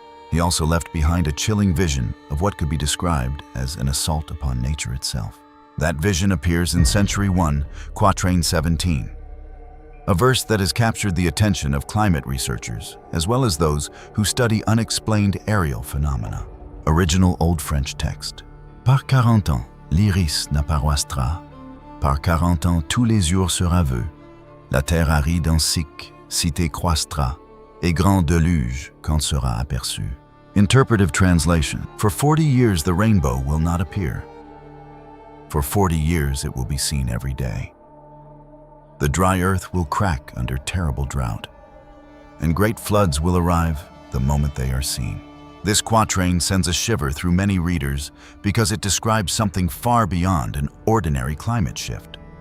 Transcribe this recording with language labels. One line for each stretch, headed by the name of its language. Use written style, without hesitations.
English: He also left behind a chilling vision of what could be described as an assault upon nature itself. That vision appears in Century 1, Quatrains 17, a verse that has captured the attention of climate researchers as well as those who study unexplained aerial phenomena. Original Old French text.
French: Par 40 ans, l'iris n'apparaîtra. Par 40 ans, tous les jours sera vœu. La terre aride en sic, cité croîtra, et grand déluge quand sera aperçu.
English: Interpretive translation. For 40 years the rainbow will not appear. For 40 years it will be seen every day. The dry earth will crack under terrible drought, and great floods will arrive the moment they are seen. This quatrain sends a shiver through many readers because it describes something far beyond an ordinary climate shift.